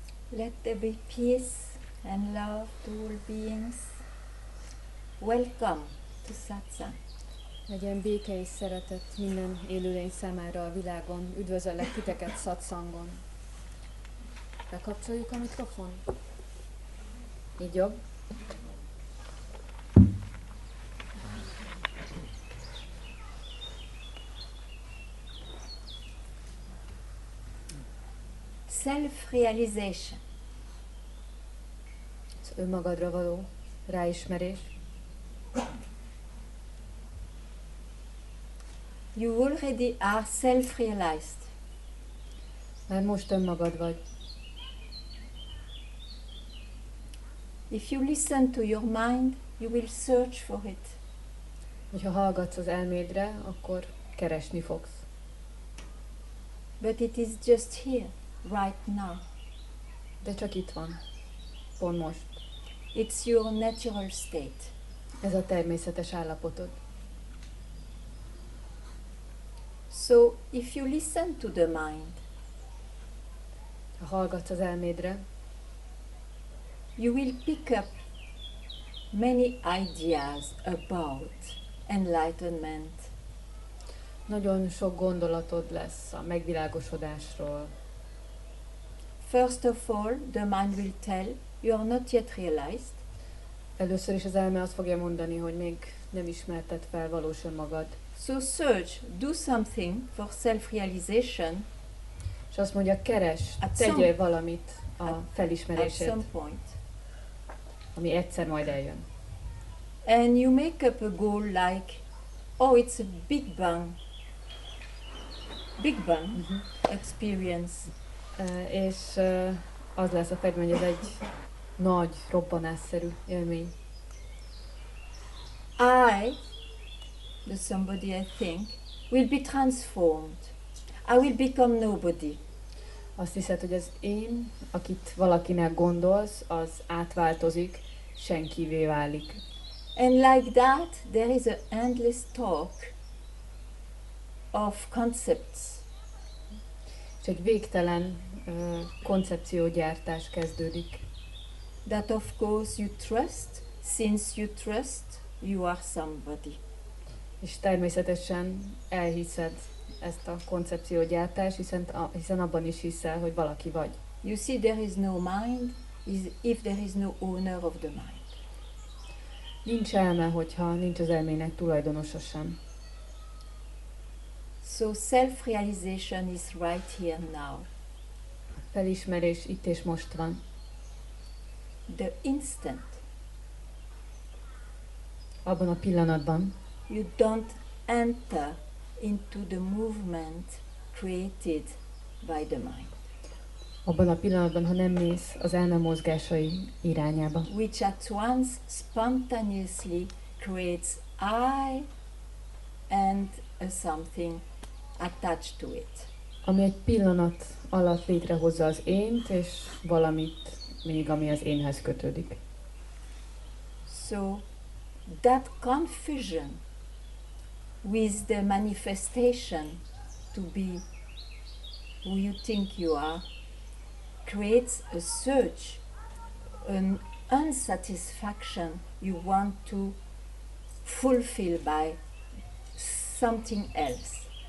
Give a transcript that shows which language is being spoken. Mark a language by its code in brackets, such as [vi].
[en] Let there be peace and love to all beings. Welcome to Satsang. [hu] Legyen béke és szeretet minden élőlény számára a világon. Üdvözöllek titeket Satsangon. Bekapcsoljuk a mikrofon? Így jobb? [en] Self-realization. [hu] Az önmagadra való ráismerés. [en] You already are self-realized. [hu] Már most önmagad vagy. [en] If you listen to your mind, you will search for it. [hu] Hogyha hallgatsz az elmédre, akkor keresni fogsz. [en] But it is just here, right now. [hu] De csak itt van. Pont most. [en] It's your natural state. [hu] Ez a természetes állapotod. [en] So, if you listen to the mind, [hu] Ha hallgatsz az elmédre, [en] you will pick up many ideas about enlightenment. [hu] nagyon sok gondolatod lesz a megvilágosodásról. [en] First of all, the mind will tell you are not yet realized. [hu] Először is az elme azt fogja mondani, hogy még nem ismerted fel valós önmagad. [en] So search, do something for self-realization [hu] És azt mondja, keres, tegyél valamit a [en] at [hu] felismerésért, [en] some point. [hu] ami egyszer majd eljön. [en] And you make up a goal like, oh, it's a Big Bang experience. [hu] És az lesz a fedmény, hogy ez egy nagy, robbanásszerű élmény. [en] The somebody I think, will be transformed. I will become nobody. [hu] Azt hiszed, hogy az én, akit valakinek gondolsz, az átváltozik, senkivé válik. [en] And like that, there is an endless talk of concepts. [hu] És egy végtelen koncepciógyártás kezdődik. [en] That of course you trust, since you trust, you are somebody. [hu] És természetesen elhiszed ezt a koncepciógyártást, hiszen abban is hiszel, hogy valaki vagy. [en] You see, there is no mind if there is no owner of the mind. [hu] Nincs elme, hogyha nincs az elmének tulajdonosa sem. [en] So self-realization is right here now. [hu] Felismerés itt és most van. [en] The instant [hu] Abban a pillanatban, [en] you don't enter into the movement created by the mind, [hu] abban a pillanatban, ha nem mész az elme mozgásai irányába, [en] which at once spontaneously creates I and a something attached to it. [hu] ami egy pillanat alatt létrehozza az ént, és valamit még, ami az énhez kötődik. [en] So that confusion with the manifestation to be who you think you are creates a search, an unsatisfaction you want to fulfill by something else.